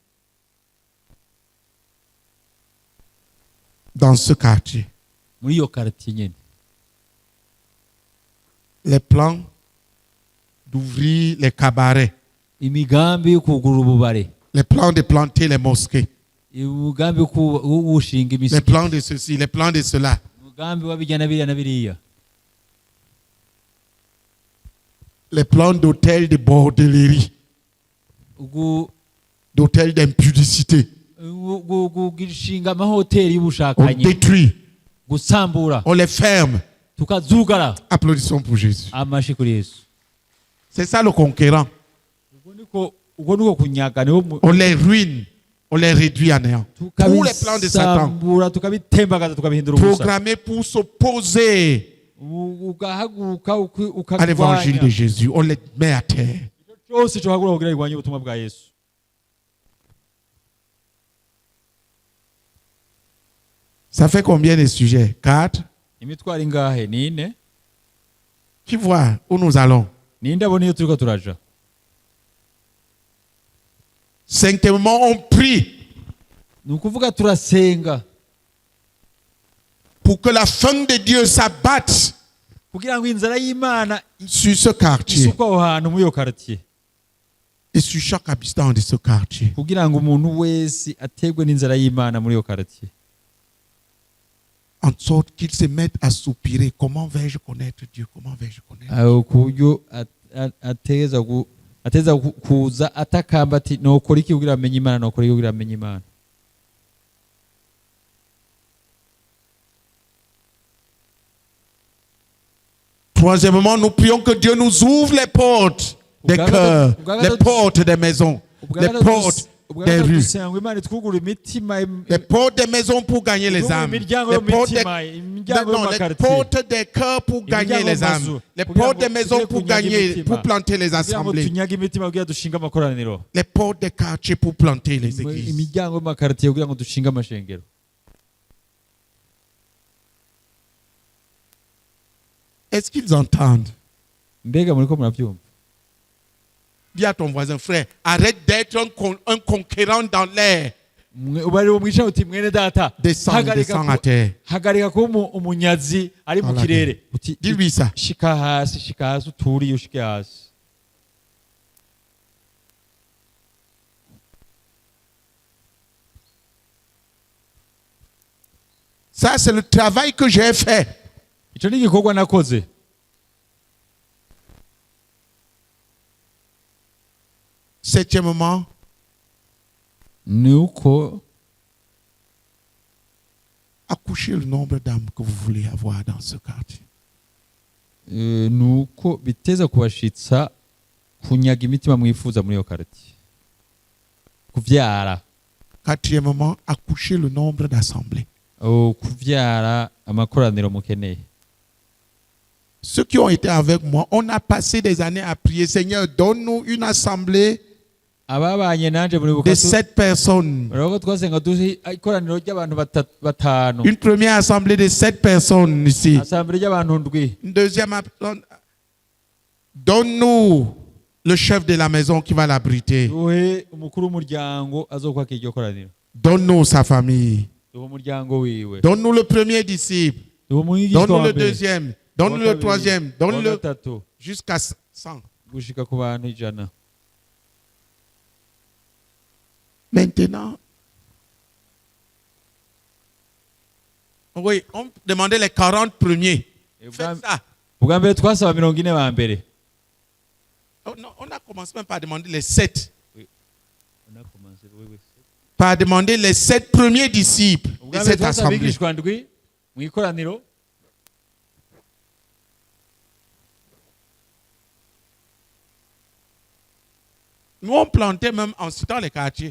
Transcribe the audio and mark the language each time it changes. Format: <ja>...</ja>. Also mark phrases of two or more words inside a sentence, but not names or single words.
<fr>Dans ce quartier,</fr> <rn>muri iyo quartier nyene.</rn> <fr>les plans d'ouvrir les cabarets,</fr> <rn>Imigambi yo kugurura ububare,</rn> <fr>les plans de planter les mosquées,</fr> <rn>umugambi wo gushinga</rn> <fr>les</fr> <rn>imisigiti,</rn> <fr>plans de ceci, les plans de cela.</fr> <rn>umugambi w'abijyana biriya na biriya,</rn> <fr>Les plans d'hôtels de bordellerie, d'hôtels d'impudicité.</fr> <rn>gushinga amahoteli</rn> <fr>On</fr> <rn>y'ubushakanyi,</rn> <fr>détruit,</fr> <rn>gusambura,</rn> <fr>on les ferme.</fr> <rn>tukazugara.</rn> <fr>Applaudissons pour Jésus.</fr> <rn>Amashi kuri Yesu.</rn> <fr>C'est ça le conquérant.</fr> <rn>Uko niko kunyaga niho</rn> <fr>On les ruine, on les réduit à néant. Tous les plans de Satan</fr> <rn>tukabisambura, tukabitembagaza, tukabihindura ubusa.</rn> <fr>programmés pour s'opposer</fr> <rn>Ugahaguruka</rn> <fr>à l'évangile de</fr> <rn>ukagwanya</rn> <fr>Jésus, on les met à terre.</fr> <rn>cyose cyo hagura kugira irwanye ubutumwa bwa Yesu.</rn> <fr>Ça fait combien de sujets? 4.</fr> <rn>Imitwaro ingahe? Ni ine.</rn> <fr>Qui voit où nous allons?</fr> <rn>Ninde abona iyo turiko turaja?</rn> <fr>Cinquièmement, on prie</fr> <rn>Ni ukuvuga turasenga</rn> <fr>pour que la faim de Dieu s'abatte</fr> <rn>kugira ngo inzara y'Imana</rn> <fr>sur ce quartier</fr> <rn>isukwe aho hantu muri iyo quartier,</rn> <fr>et sur chaque habitant de ce quartier.</fr> <rn>kugira ngo umuntu wese ategwe n'inzara y'Imana muri iyo quartier,</rn> <fr>En sorte qu'ils se mettent à soupirer. Comment vais-je connaître Dieu? Comment vais-je connaître?</fr> <rn>aho ku buryo ateza kuza atakamba ati nokora iki kugira amenye Imana, nokora iki kugira amenye Imana.</rn> <fr>Troisièmement, nous prions que Dieu nous ouvre les portes des cœurs, les portes des maisons, les portes des rues,</fr> <rn>dusenga ngo Imana itwugurure imitima,</rn> <fr>les portes des maisons pour gagner les âmes,</fr> <rn>imiryango</rn> <fr>les portes des,</fr> <rn>y'imitima, imiryango</rn> <fr>non, les</fr> <rn>y'amakartier,</rn> <fr>portes des cœurs pour gagner les âmes, les portes des maisons pour gagner, pour planter les</fr> <rn>kugira ngo</rn> <fr>assemblées,</fr> <rn>tunyage imitima kugira dushinga amakoraniro,</rn> <fr>les portes des quartiers pour planter les églises.</fr> <rn>imiryango y'amakartier kugira ngo dushinge amashengero.</rn> <fr>Est-ce qu'ils entendent?</fr> <rn>Mbega muriko murabyumva?</rn> <fr>Dis à ton voisin, frère, arrête d'être un conquérant dans l'air.</fr> <rn>Ubari wo mwisha uti mwene data,</rn> <fr>Descends à terre.</fr> <rn>hagarika kuba umunyazi ari mu kirere. Uti</rn> <fr>Dis-lui ça.</fr> <rn>shika hasi uturiye ushike hasi.</rn> <fr>Ça, c'est le travail que j'ai fait.</fr> <rn>Ico ni igikorwa nakoze.</rn> <fr>Septièmement,</fr> <rn>Ni uko</rn> <fr>accouchez le nombre d'âmes que vous voulez avoir dans ce quartier.</fr> <rn>ni uko biteza kubashitsa kunyaga imitima mwifuza muri iyo quartier, kuvyara,</rn> <fr>Quatrièmement, accouchez le nombre d'assemblées.</fr> <rn>kuvyara amakoraniro mukeneye.</rn> <fr>Ceux qui ont été avec moi, on a passé des années à prier. Seigneur, donne-nous une assemblée</fr> <rn>Ababanye nanje muri</rn> <fr>de</fr> <rn>bukatu</rn> <fr>7 personnes.</fr> <rn>urabona twasenga duhi ikoraniro ry'abantu batanu,</rn> <fr>Une première assemblée de 7 personnes ici.</fr> <rn>asambere ry'abantu ndwi.</rn> <fr>Une deuxième assemblée. Donne-nous le chef de la maison qui va l'abriter.</fr> <rn>Duhe umukuru w'umuryango azokwakira iryo koraniro,</rn> <fr>Donne-nous sa famille.</fr> <rn>duhe umuryango wiwe,</rn> <fr>Donne-nous le premier disciple.</fr> <rn>duhe umwigishwa</rn> <fr>Donne-nous</fr> <rn>wa</rn> <fr>le</fr> <rn>mbere,</rn> <fr>deuxième. Donne-nous le troisième.</fr> <rn>wa</rn> <fr>Donne-le</fr> <rn>gatatu,</rn> <fr>jusqu'à 100.</fr> <rn>gushika ku bantu 100.</rn> <fr>Maintenant, oui, on demandait les 40 premiers. Faites ça.</fr> <rn>Ubwa mbere twasaba 40 ba mbere.</rn> <fr>On a commencé même par demander les 7. Par demander les 7 premiers disciples de</fr> <rn>Ubwa mbere</rn> <fr>cette</fr> <rn>twasaba</rn> <fr>assemblée.</fr> <rn>abigishwa ndwi mu ikoraniro.</rn> <fr>Nous, on plantait même en citant les quartiers.</fr>